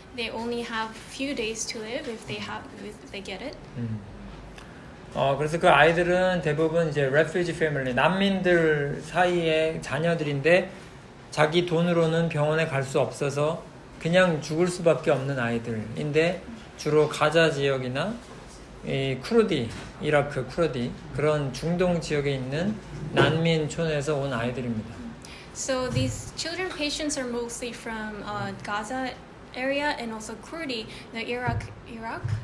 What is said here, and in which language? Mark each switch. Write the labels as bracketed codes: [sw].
[en] They only have few days to live if they get it. [ko] 그래서 그 아이들은 대부분 이제 [en] refugee family, [ko] 난민들 사이의 자녀들인데 자기 돈으로는 병원에 갈 수 없어서 그냥 죽을 수밖에 없는 아이들인데 주로 가자 지역이나 이 쿠르디, 이라크 쿠르디 그런 중동 지역에 있는 난민촌에서 온 아이들입니다. [en] So these children patients are mostly from Gaza area and also Kurdi, the Iraq area.